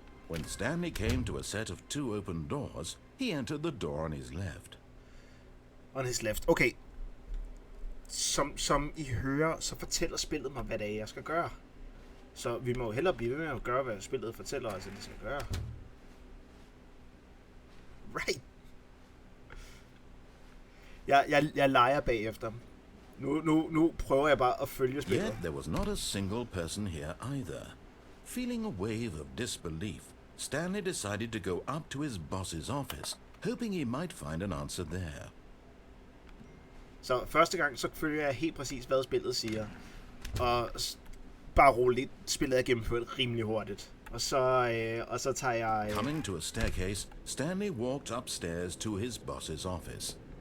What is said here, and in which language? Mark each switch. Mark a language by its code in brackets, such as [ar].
[en] When Stanley came to a set of 2 open doors, he entered the door on his left. On his left. Okay. [da] Som I hører, så fortæller spillet mig, hvad det er, jeg skal gøre. Så vi må hellere blive ved med at gøre, hvad spillet fortæller os, at vi skal gøre. [en] Right. [da] Jeg leger bagefter. Nu prøver jeg bare at følge spillet. [en] Yet there was not a single person here either. Feeling a wave of disbelief, Stanley decided to go up to his boss's office, hoping he might find an answer there. [da] Så første gang, så følger jeg helt præcis, hvad spillet siger. Og bare roligt, spillet er gennemført rimelig hurtigt. Og så tager jeg... [en] Coming to a staircase, Stanley walked upstairs to his boss's office.